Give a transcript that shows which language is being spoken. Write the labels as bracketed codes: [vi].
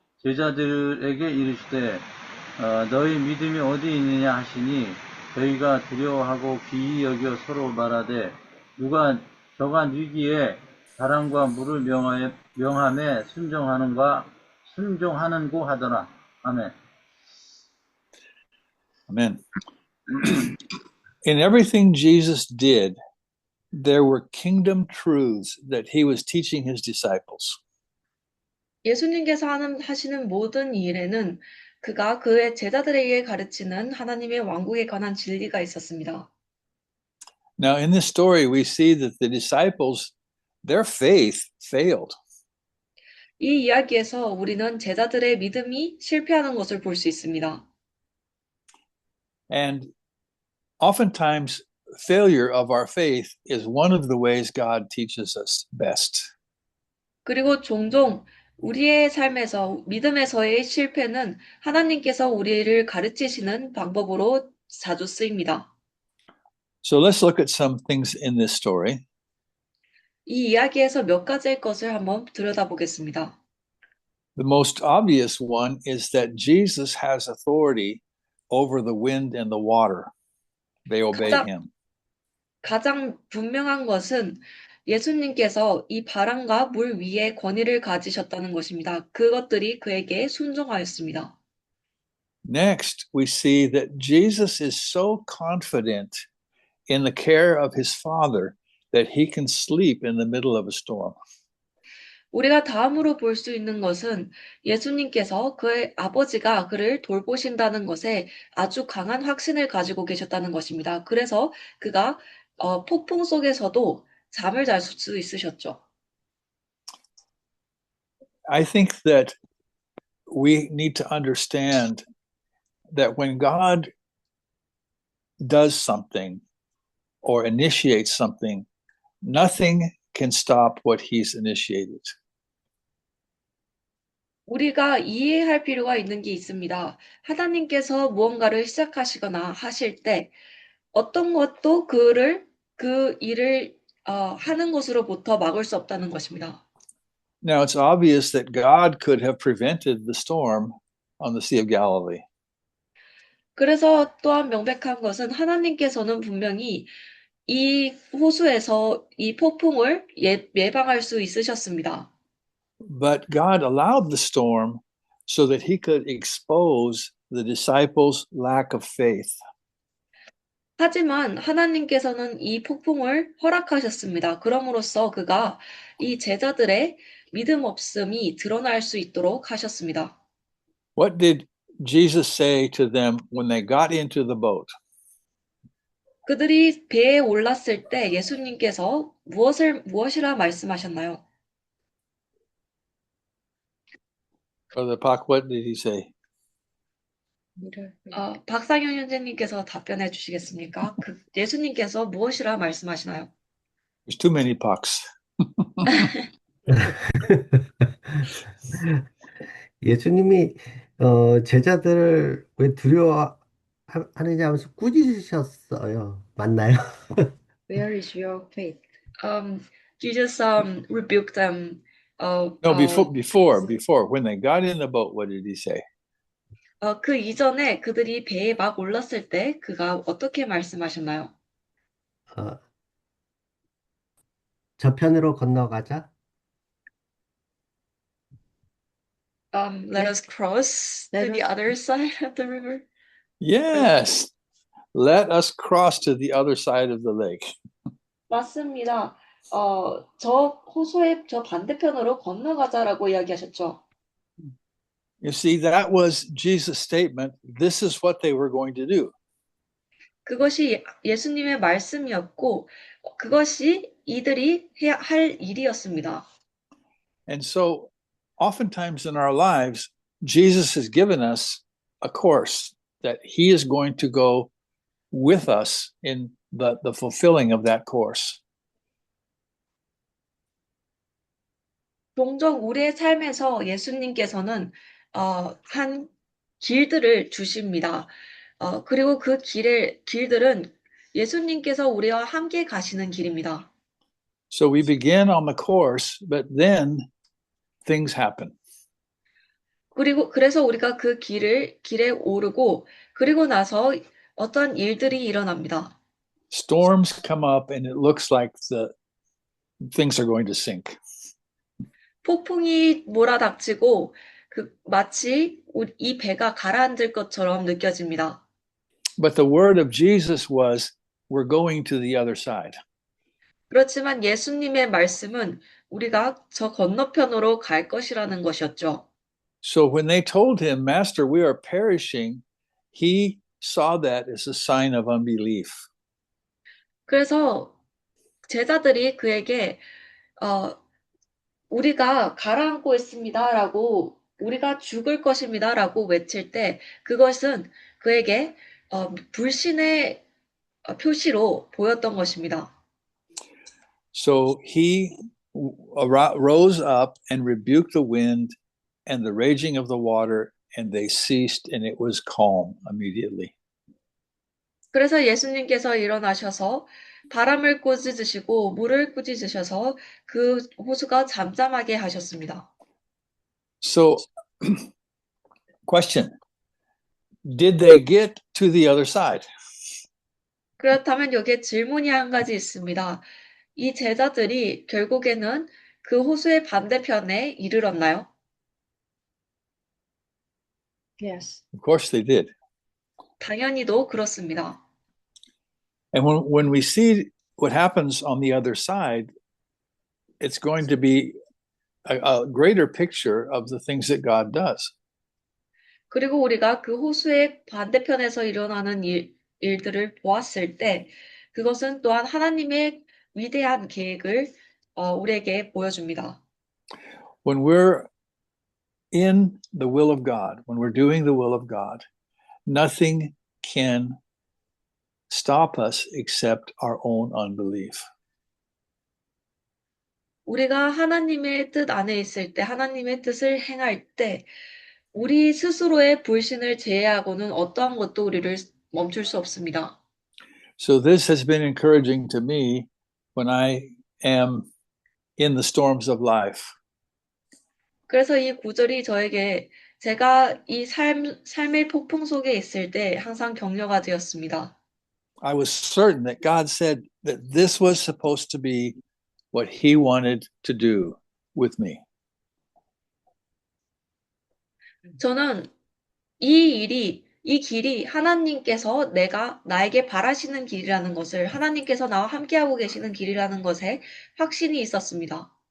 [ko] 제자들에게 이르시되 너희 믿음이 어디 있느냐 하시니 저희가 두려워하고 기이 여겨 서로 말하되 누가 저간 위기에 바람과 물을 명함에 순종하는고 하더라. 아멘. [en] Amen. In everything Jesus did, there were kingdom truths that he was teaching his disciples. [ko] 예수님께서 하시는 모든 일에는 그가 그의 제자들에게 가르치는 하나님의 왕국에 관한 진리가 있었습니다. [en] Now, in this story, we see that the disciples, their faith failed. [ko] 이 이야기에서 우리는 제자들의 믿음이 실패하는 것을 볼 수 있습니다. [en] And oftentimes, failure of our faith is one of the ways God teaches us best. [ko] 그리고 종종 우리의 삶에서 믿음에서의 실패는 하나님께서 우리를 가르치시는 방법으로 자주 쓰입니다. [en] So let's look at some things in this story. [ko] 이 이야기에서 몇 가지의 것을 한번 들여다보겠습니다. [en] The most obvious one is that Jesus has authority over the wind and the water. They obey him. [ko] 가장 분명한 것은 예수님께서 이 바람과 물 위에 권위를 가지셨다는 것입니다. 그것들이 그에게 순종하였습니다. [en] Next, we see that Jesus is so confident in the care of his Father that he can sleep in the middle of a storm. [ko] 우리가 다음으로 볼 수 있는 것은 예수님께서 그의 아버지가 그를 돌보신다는 것에 아주 강한 확신을 가지고 계셨다는 것입니다. 그래서 그가 폭풍 속에서도 잠을 잘 수 있으셨죠. [en] I think that we need to understand that when God does something or initiates something, nothing can stop what he's initiated. [ko] 우리가 이해할 필요가 있는 게 있습니다. 하나님께서 무언가를 시작하시거나 하실 때 어떤 것도 그 일을 하는 것으로부터 막을 수 없다는 것입니다. [en] Now, it's obvious that God could have prevented the storm on the Sea of Galilee. [ko] 그래서 또한 명백한 것은 하나님께서는 분명히 이 호수에서 이 폭풍을 예방할 수 있으셨습니다. [en] But God allowed the storm so that he could expose the disciples' lack of faith. [ko] 하지만 하나님께서는 이 폭풍을 허락하셨습니다. 그럼으로써 그가 이 제자들의 믿음 없음이 드러날 수 있도록 하셨습니다. [en] What did Jesus say to them when they got into the boat? [ko] 그들이 배에 올랐을 때 예수님께서 무엇이라 말씀하셨나요? [en] Brother Pak, what did he say? [ko] 박상현 형제님께서 답변해 주시겠습니까? 예수님께서 무엇이라 말씀하시나요? [en] There's too many Paks. [ko] 예수님이 제자들을 왜 두려워하느냐 하면서 꾸짖으셨어요. 맞나요? [en] Where is your faith? Jesus rebuked them. No, before, when they got in the boat, what did he say? [ko] 그 이전에 그들이 배에 막 올랐을 때 그가 어떻게 말씀하셨나요? 저편으로 건너가자. [en] Let us cross to the other side of the river. Yes. Let us cross to the other side of the lake. [ko] 맞습니다. 저 호수의 저 반대편으로 건너가자라고 이야기하셨죠. [en] You see, that was Jesus' statement. This is what they were going to do. [ko] 그것이 예수님의 말씀이었고 그것이 이들이 해야 할 일이었습니다. [en] And so, oftentimes in our lives, Jesus has given us a course that he is going to go with us in the fulfilling of that course. [ko] 종종 우리의 삶에서 예수님께서는 한 길들을 주십니다. 그리고 그 길들은 예수님께서 우리와 함께 가시는 길입니다. [en] So we begin on the course, but then things happen. [ko] 그래서 우리가 그 길에 오르고 그리고 나서 어떤 일들이 일어납니다. [en] Storms come up and it looks like the things are going to sink. [ko] 폭풍이 몰아닥치고 마치 이 배가 가라앉을 것처럼 느껴집니다. [en] But the word of Jesus was, we're going to the other side. [ko] 그렇지만 예수님의 말씀은 우리가 저 건너편으로 갈 것이라는 것이었죠. [en] So when they told him, Master, we are perishing, he saw that as a sign of unbelief. [ko] 그래서 제자들이 그에게 우리가 가라앉고 있습니다라고 우리가 죽을 것입니다라고 외칠 때 그것은 그에게 불신의 표시로 보였던 것입니다. [en] So he rose up and rebuked the wind and the raging of the water, and they ceased, and it was calm immediately. [ko] 그래서 예수님께서 일어나셔서 바람을 꾸짖으시고 물을 꾸짖으셔서 그 호수가 잠잠하게 하셨습니다. [en] So, question, did they get to the other side? [ko] 그렇다면 여기에 질문이 한 가지 있습니다. 이 제자들이 결국에는 그 호수의 반대편에 이르렀나요? [en] Yes. Of course they did. [ko] 당연히도 그렇습니다. [en] And when we see what happens on the other side, it's going to be a greater picture of the things that God does. [ko] 그리고 우리가 그 호수의 반대편에서 일어나는 일들을 보았을 때 그것은 또한 하나님의 위대한 계획을 우리에게 보여줍니다. [en] When we're in the will of God, when we're doing the will of God, nothing can stop us except our own unbelief. [ko] 우리가 하나님의 뜻 안에 있을 때, 하나님의 뜻을 행할 때 우리 스스로의 불신을 제외하고는 어떠한 것도 우리를 멈출 수 없습니다. [en] So this has been encouraging to me when I am in the storms of life. [ko] 그래서 이 구절이 저에게 제가 이 삶의 폭풍 속에 있을 때 항상 격려가 되었습니다. [en] I was certain that God said that this was supposed to be what He wanted to do with me. [ko] 저는 이 길이 하나님께서 나에게 바라시는 길이라는 것을, 하나님께서 나와 함께하고 계시는 길이라는 것에 확신이 있었습니다.